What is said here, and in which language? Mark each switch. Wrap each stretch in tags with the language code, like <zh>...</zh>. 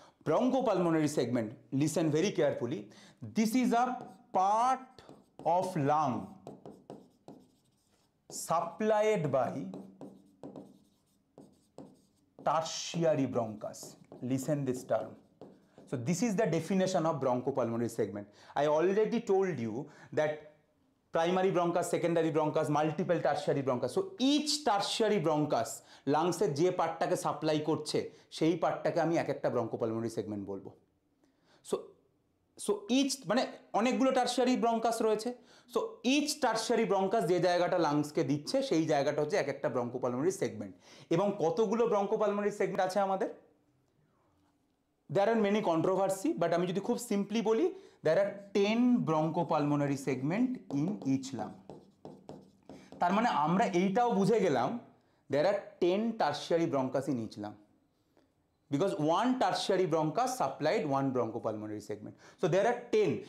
<en>Bronchopulmonary segment, listen very carefully, this is a part of lung supplied by tertiary bronchus. Listen this term. So this is the definition of bronchopulmonary segment. I already told you that primary bronchus, secondary bronchus, multiple tertiary bronchus. So each tertiary bronchus</en> <bn>লাংসের যে পার্টটাকে supply করছে সেই পার্টটাকে আমি এক একটা bronchopulmonary segment বলবো। So each মানে অনেকগুলো tertiary bronchus রয়েছে। সো ইচ টার্সিয়ারি ব্রঙ্কাস যে জায়গাটা লাংসকে দিচ্ছে সেই জায়গাটা হচ্ছে এক একটা ব্রঙ্কোপালমোনারি সেগমেন্ট। এবং কতগুলো ব্রঙ্কোপালমোনারি সেগমেন্ট আছে আমাদের?</bn> <en>There are many controversy, but</en> <bn>আমি যদি খুব সিম্পলি বলি,</bn> <en>there are 10 bronchopulmonary segment in each lung.</en> <bn>তার মানে আমরা এইটাও বুঝে গেলাম</bn> <en>there are 10 tertiary bronchus in each lung, because one tertiary bronchus supplied one bronchopulmonary segment. So there are 10.</en>